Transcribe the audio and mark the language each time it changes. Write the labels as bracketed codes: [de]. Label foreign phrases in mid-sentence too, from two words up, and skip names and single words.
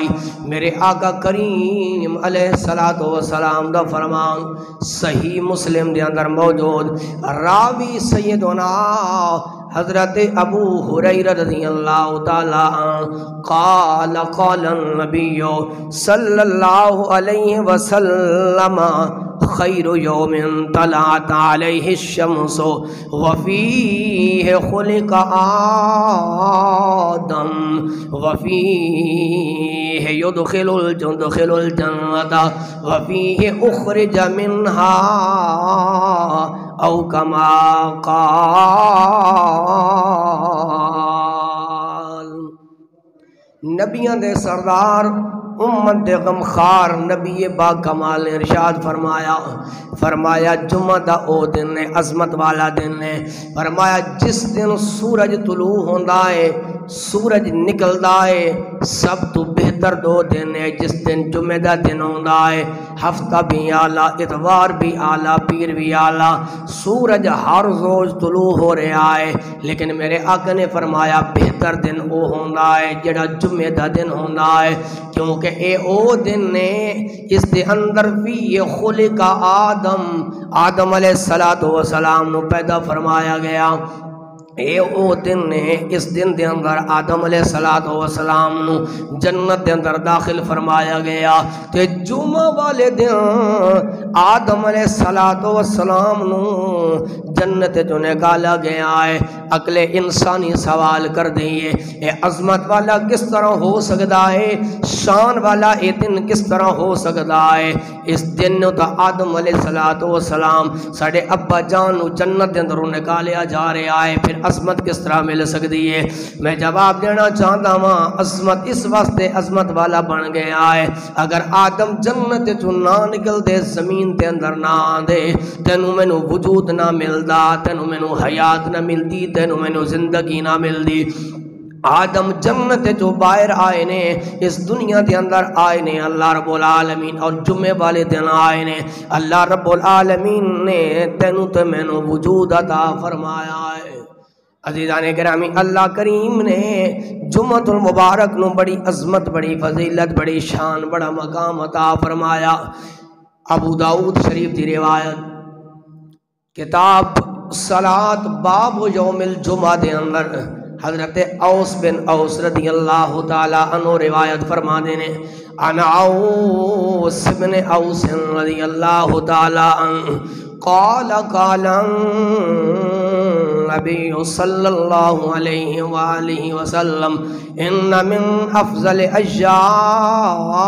[pa] میرے آقا کریم علیہ السلام دا فرمان صحیح مسلم دے اندر موجود، راوی سیدنا حضرت ابو ہریرہ [ar] رضی اللہ تعالی عنہ قال قال النبی صلی اللہ علیہ وسلم خیر یوم طلعت علیہ الشمس وفیہ خلق آدم وفیہ یدخل الجنت وفیہ اخرج منہا او کما قال۔ [pa] نبیاں دے سردار امت دے غمخار نبی با کمال نے ارشاد فرمایا جمعہ دا او دن نے عظمت والا دن نے، فرمایا جس دن سورج طلوع ہوندا ہے، سورج نکلدا ہے، سب تو بہتر دو دن ہے، جس دن جمعہ دا دن ہوندا ہے، ہفتہ بھی آلہ، اتوار بھی آلہ، پیر بھی آلہ، سورج ہر روز طلوع ہو رہا ہے، لیکن میرے آقا نے فرمایا بہتر دن او ہوندا ہے جڑا جمعہ دا دن ہوندا ہے، کیونکہ اے او دن نے اس دے اندر [ar] فی خلق [pa] آدم علیہ السلام نو پیدا فرمایا گیا۔ اے او دن نے اس دن دے اندر آدم علیہ السلام نو جنت دے اندر داخل فرمایا گیا، تے جمعہ والے دن آدم علیہ السلام نو جنت جو نکالا گیا ہے، عقل انسانی سوال کر دئیے اے عظمت والا کس طرح ہو سکتا ہے، شان والا اے دن کس طرح ہو سکتا ہے؟ اس دن نو تا آدم علیہ السلام ساڑھے ابا جان نو جنت دے اندروں نکالیا جا رہا ہے، پھر عظمت کس طرح مل سکتی ہے؟ میں جواب دینا چاہتا ہوں، عظمت اس واسطے عظمت والا بن گیا ہے، اگر آدم جنت چوں نہ نکل دے، زمین تے اندر نہ آندے، تینوں مینوں وجود نہ ملدا، تینوں مینوں حیات نہ ملدی، تینوں مینوں زندگی نہ ملدی۔ آدم جنت جو باہر آئے نے، اس دنیا دے اندر آئے نے اللہ رب العالمین، اور جمعے والے دن آئے نے اللہ رب العالمین نے تینوں تے مینوں وجود عطا فرمایا ہے۔ عزیزان گرامی، اللہ کریم نے جمعۃ المبارک نو بڑی عظمت، بڑی فضیلت، بڑی شان، بڑا مقام عطا فرمایا۔ ابو داؤد شریف دی روایت کتاب صلاۃ باب یوم الجمعہ دے اندر حضرت اوس بن اوس [ar] رضی اللہ تعالی عنہ [pa] روایت فرما دینے، [ar] انا اوس بن اوس رضی اللہ تعالی عنہ قال قال نبی صلی اللہ علیہ وآلہ وسلم ان من افضل ایام